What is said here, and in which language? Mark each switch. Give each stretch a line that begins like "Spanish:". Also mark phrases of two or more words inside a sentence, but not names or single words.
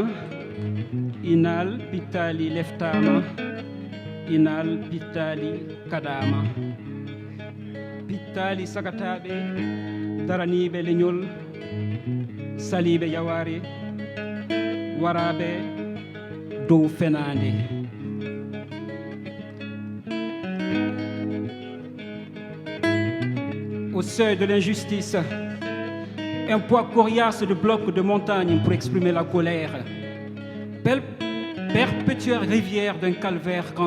Fula: inal pittali leftama inal pittali kadama pittali sagataɓe daraniɓe leñol saliɓe yaware waraɓe dow fenande
French: au seuil de l'injustice un poids coriace de blocs de montagne pour exprimer la colère perpétuelle rivière d'un calvaire quant